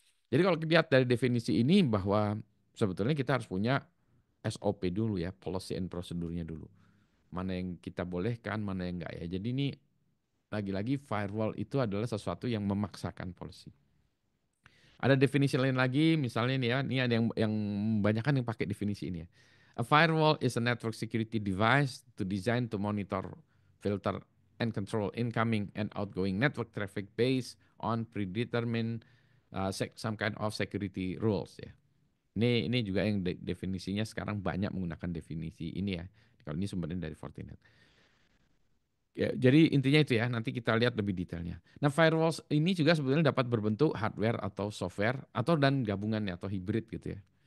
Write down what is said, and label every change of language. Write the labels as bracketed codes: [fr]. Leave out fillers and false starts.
[id] Jadi kalau dilihat dari definisi ini bahwa sebetulnya kita harus punya SOP dulu ya, policy and prosedurnya dulu. Mana yang kita bolehkan, mana yang enggak ya. Jadi ini lagi-lagi firewall itu adalah sesuatu yang memaksakan policy. Ada definisi lain lagi, misalnya ini ya, ini ada yang banyak kan yang pakai definisi ini ya. [en] A firewall is a network security device to design to monitor, filter, and control incoming and outgoing network traffic based on predetermined some kind of security rules ya. [id] Ini juga yang definisinya sekarang banyak menggunakan definisi ini ya. Kalau ini sumbernya dari Fortinet. Ya, jadi intinya itu ya, nanti kita lihat lebih detailnya. Nah, firewalls ini juga sebetulnya dapat berbentuk hardware atau software atau dan gabungannya atau hybrid gitu ya.